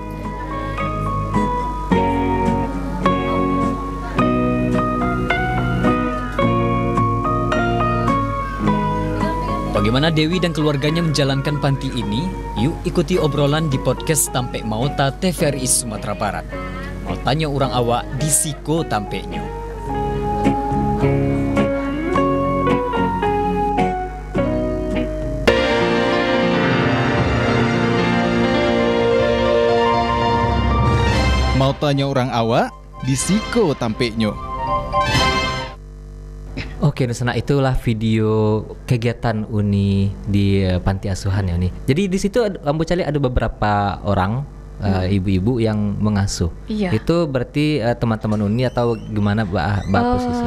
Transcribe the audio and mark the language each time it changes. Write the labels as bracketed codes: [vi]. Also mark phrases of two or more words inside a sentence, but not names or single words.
[id] Bagaimana Dewi dan keluarganya menjalankan panti ini? Yuk ikuti obrolan di podcast Tampek Mauta TVRI Sumatera Barat. [min] Mau tanya orang awak di Siko Tampeknya. Mau tanya orang awak di Siko Tampeknya. [id] Oke, Nusana, itulah video kegiatan Uni di panti asuhan ya Uni. Jadi di situ Ambo cari ada beberapa orang ibu-ibu yang mengasuh. Iya. Itu berarti teman-teman Uni atau gimana Mbak posisi?